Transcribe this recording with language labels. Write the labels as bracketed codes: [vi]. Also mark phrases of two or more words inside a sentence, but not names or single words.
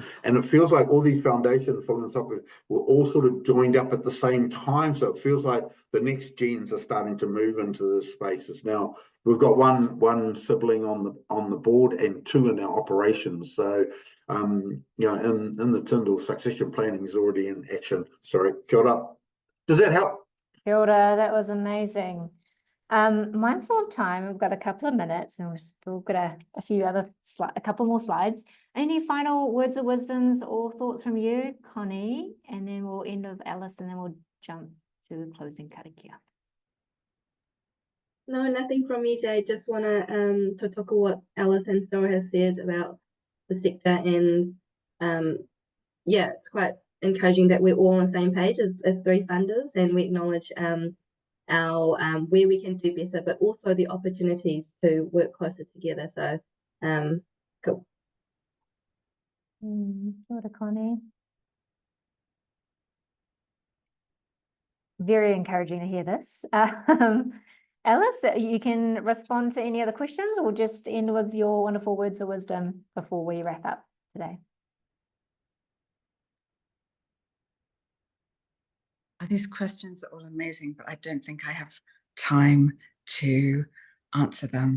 [en] And it feels like all these foundations were all sort of joined up at the same time. So it feels like the next gens are starting to move into the spaces. Now, we've got one sibling on the board and two in our operations. So you know, in the Tindall succession planning is already in action. Sorry, [mi] kia ora. [en] Does that help? [mi] Kia ora, [en] that was amazing. Mindful of time, we've got a couple of minutes and we've still got a couple more slides. Any final words of wisdoms or thoughts from you, Connie? And then we'll end with Alice and then we'll jump to the closing karakia. No, nothing from me, Jade. Just want to talk about what Alice and Cyril has said about the sector, and yeah, it's quite encouraging that we're all on the same page as three funders, and we acknowledge our where we can do better, but also the opportunities to work closer together. So cool. [mi] Kia ora, Connie. [en] Very encouraging to hear this. Alice, you can respond to any other questions or just end with your wonderful words of wisdom before we wrap up today. These questions are all amazing, but I don't think I have time to answer them.